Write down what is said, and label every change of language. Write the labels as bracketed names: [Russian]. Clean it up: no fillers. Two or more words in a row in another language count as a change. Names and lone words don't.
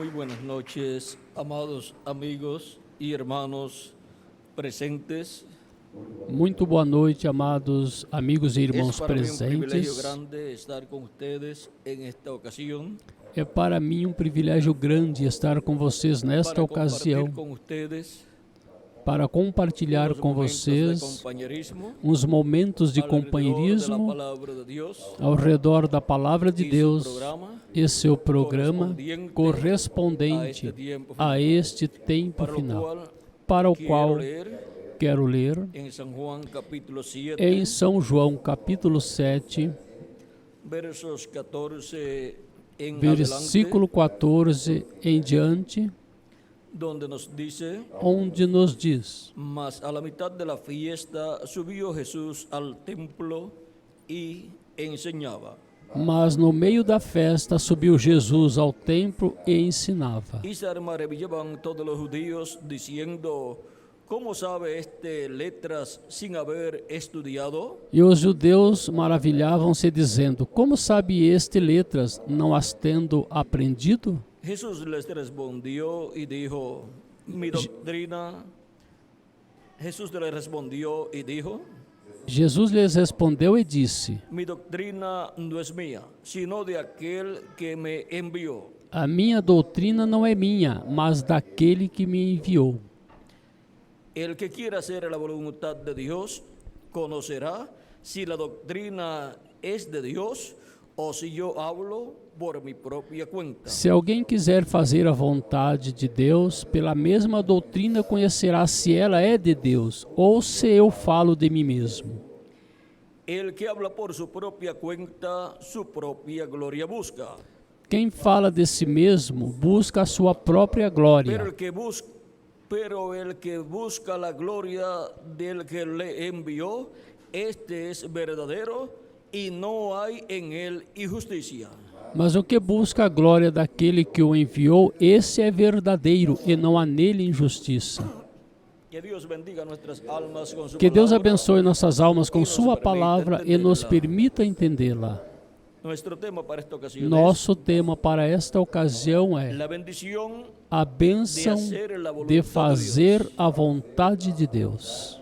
[Spanish] buenas noches, amados amigos e irmãos presentes. [Portuguese] Muito boa noite, amados amigos e irmãos [Spanish] para mí un privilegio [Portuguese] presentes. [Spanish] grande estar con ustedes en esta ocasión [Portuguese] É para mim um privilégio grande estar com vocês nesta [Spanish] para [Portuguese] ocasião, [Spanish] compartir con ustedes [Portuguese] para compartilhar [Spanish] unos [Portuguese] com [Spanish] momentos de [Portuguese] vocês [Spanish] compañerismo [Portuguese] uns momentos de [Spanish] alrededor de la [Portuguese] companheirismo [Spanish] palabra de Dios [Portuguese] ao redor da Palavra de [Spanish] y su [Portuguese] Deus [Spanish] programa [Portuguese] e seu programa correspondente a este tempo [Spanish] para lo [Portuguese] final, [Spanish] cual [Portuguese] para o [Spanish] quiero [Portuguese] qual [Spanish] leer [Portuguese] quero ler [Spanish] en San Juan capítulo 7 [Portuguese] em São João capítulo 7, [Spanish] versos 14 en [Portuguese] versículo 14 em diante, [Spanish] adelante, donde nos dice: [Portuguese] onde nos diz: [Spanish] mas a la mitad de la fiesta subió Jesús al templo y enseñaba. [Portuguese] Mas no meio da festa subiu Jesus ao templo e ensinava. [Spanish] Y se maravillaban todos los judíos diciendo: ¿cómo sabe este letras sin haber estudiado? [Portuguese] E os judeus maravilhavam-se dizendo: como sabe este letras, não as tendo aprendido? [Spanish] Jesús les respondió y dijo: mi doctrina. Jesús les respondió y dijo: [Portuguese] Jesus lhes respondeu e disse: [Spanish] mi doctrina no es mía, sino de aquel que me envió. [Portuguese] a minha doutrina não é minha, mas daquele que me enviou. [Spanish] El que quiera hacer la voluntad de Dios conocerá si la doctrina es de Dios o si yo hablo por mi propia cuenta. [Portuguese] Se alguém quiser fazer a vontade de Deus, pela mesma doutrina conhecerá se ela é de Deus ou se eu falo de mim mesmo. [Spanish] El que habla por su propia cuenta, su propia gloria busca. [Portuguese] Quem fala de si mesmo busca a sua própria glória. [Spanish] Pero el que busca la gloria del que le envió, este es verdadero y no hay en él injusticia. [Portuguese] Mas o que busca a glória daquele que o enviou, esse é verdadeiro e não há nele injustiça. Que Deus abençoe nossas almas com sua palavra e nos permita entendê-la. Nosso tema para esta ocasião é a bênção de fazer a vontade de Deus.